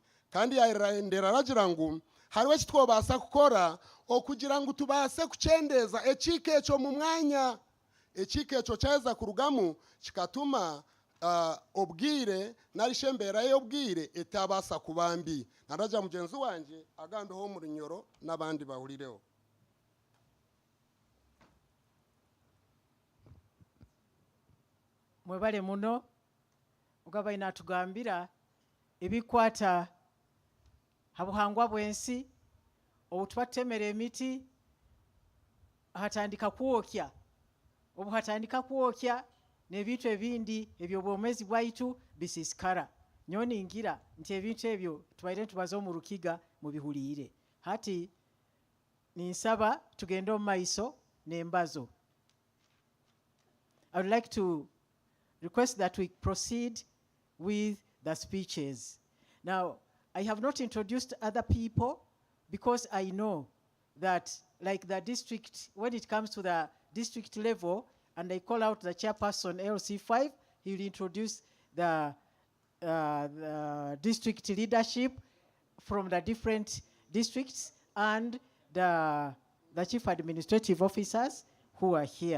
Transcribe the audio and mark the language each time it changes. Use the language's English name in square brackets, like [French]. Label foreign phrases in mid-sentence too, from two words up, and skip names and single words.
[Nyoro] Kandi yairendera ragira ngu hariho kitwobasa kukora okugira ngu tubase kuchendeza ekikecho mu mwanya, ekikecho cyeza kurugamu kikatuma obwire narishembera y'obwire etabasa kubambi. Naraja mugenzi wanje agambe ho mu Runyoro n'abandi bahurireho. Mwebale muno ugaba inatugambira ebikwata habuhangwa bwensi obutwatemera emiti hatandika kwokya obuhatandika kwokya n'ebintu ebindi ebyo bwomezi bwaitu bisisikara nyoni ngira nti ebintu ebyo tubaire tubaze mu Rukiga mu bihulire hati ninsaba tugende mu maiso n'embazo. [English] I would like to request that we proceed with the speeches. Now, I have not introduced other people because I know that like the district, when it comes to the district level, and I call out the chairperson LC5, he will introduce the district leadership from the different districts and the chief administrative officers who are here.